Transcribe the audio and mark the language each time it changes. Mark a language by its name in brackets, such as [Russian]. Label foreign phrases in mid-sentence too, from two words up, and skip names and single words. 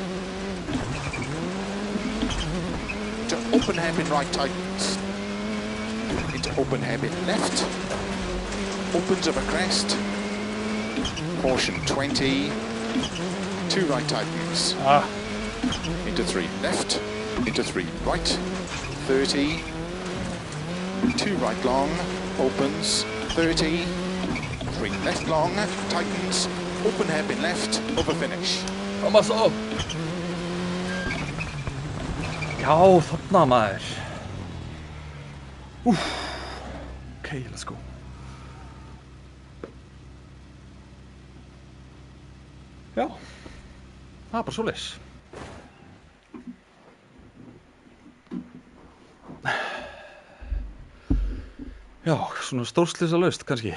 [English] into open hairpin right tightens, into open hairpin left, opens over crest, caution 20, 2 right tightens, into 3 left, into 3 right, 30, 2 right long, opens, 30, 3 left long, tightens, open hairpin left, over finish. [Icelandic] Koma svo! Já, þarna maður. [English] Ok, let's go. [Icelandic] Já, það er bara svoleiðis. Já, svona stórslysalaust kannski.